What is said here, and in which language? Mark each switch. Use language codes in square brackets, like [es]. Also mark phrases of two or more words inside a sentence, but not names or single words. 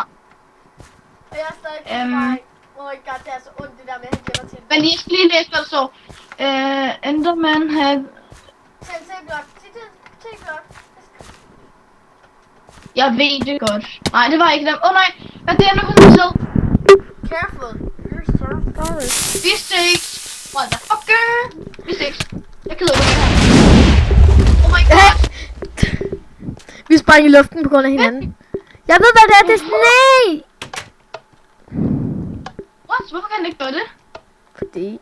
[da] Og jeg er stadig på vej. [en] Oh my god, [da] det er så ondt det der med, at han glemmer til. Men jeg skal lige læse, hvad der står. [en] Enderman had... [da] T-blok. T-blok. Jeg ved det godt. Nej, det var ikke dem. Nej, hvad er det, nu kan du [en] Careful. You're so sorry. [da] Vi ses. Motherfucker. Vi ses. Jeg gider ikke det her. [en] Oh my god. [da] Vi sprang i luften på grund af hinanden. Jeg ved, hvad det er. Det er sne. Hvorfor kan han ikke gøre det? Fordi...